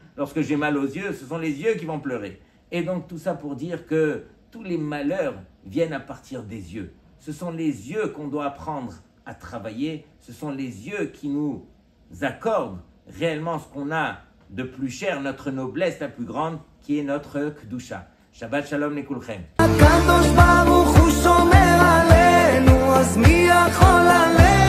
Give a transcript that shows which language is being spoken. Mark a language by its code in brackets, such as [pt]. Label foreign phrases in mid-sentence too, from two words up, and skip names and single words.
[fr] Lorsque j'ai mal aux yeux, ce sont les yeux qui vont pleurer. Et donc tout ça pour dire que tous les malheurs viennent à partir des yeux. Ce sont les yeux qu'on doit apprendre à travailler. Ce sont les yeux qui nous accordent réellement ce qu'on a de plus cher, notre noblesse la plus grande, qui est notre Kedusha. [he] שבת שלום לכולכם. הקדוש ברוך הוא שומר עלינו, אז מי יכול עלינו?